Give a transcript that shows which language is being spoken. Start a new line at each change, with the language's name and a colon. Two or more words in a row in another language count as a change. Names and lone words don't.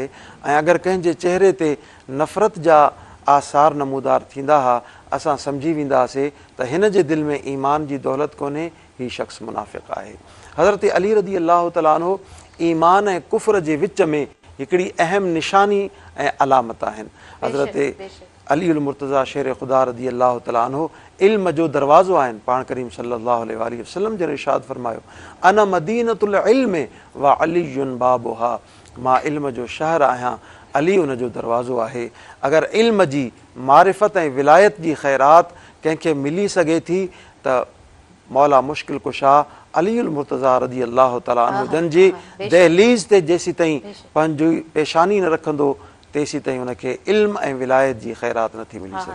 Sindhi: ऐं अगरि कंहिंजे चहिरे ते नफ़रत जा आसार नमूदार थींदा हुआ, असां सम्झी वेंदासीं त हिन जे दिलि में ईमान जी दौलत कोन्हे, हीउ शख़्स मुनाफ़िक़ आहे। हज़रत अली
Arabic: رضي الله تعالى عنه
Sindhi: ईमान ऐं कुफ़र जे विच में हिकिड़ी अहम निशानी ऐं अलामत आहिनि। हज़रत अलीउल मुर्तज़ा शेर ख़ुदा
Arabic: رضي الله تعالى عنه
Sindhi: इल्म जो दरवाज़ो आहिनि। पाण करीम
Arabic: صلى الله عليه وسلم
Sindhi: जन इरशाद फरमायो,
Arabic: أنا مدينة العلم وعلي بابها,
Sindhi: मां इल्म जो शहर आहियां, अली उन जो दरवाज़ो आहे। अगरि इल्म जी मारिफत ऐं विलायत जी ख़ैरात कंहिंखे मिली सघे थी त मौला मुश्किल कुशा अलीउल मुर्तज़ा
Arabic: رضي الله تعالى عنه
Sindhi: जन जी दहलीज़ ते जेसी ताईं पंहिंजी पेशानी न रखंदो तेसी ताईं उनखे इल्म ऐं विलायत जी ख़ैरात नथी मिली सघे।